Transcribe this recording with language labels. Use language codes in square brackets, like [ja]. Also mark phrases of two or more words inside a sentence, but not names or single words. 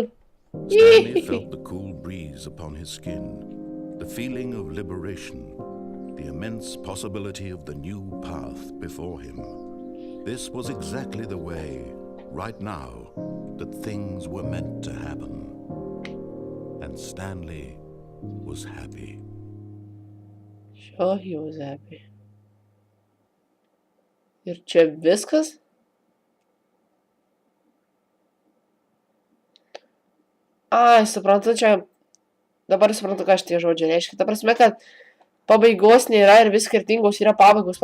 [en] Stanley felt the cool breeze upon his skin, the feeling of liberation, the immense possibility of the new path before him. This was exactly the way, right now, that things were meant to happen. And Stanley was happy. Sure, he was happy. [lt] Ir čia viskas? Ai, suprantu, čia... Dabar suprantu, ką šitie žodžiai reiškia. Ta prasme, kad pabaigos nėra ir vis skirtingos yra pabaigos.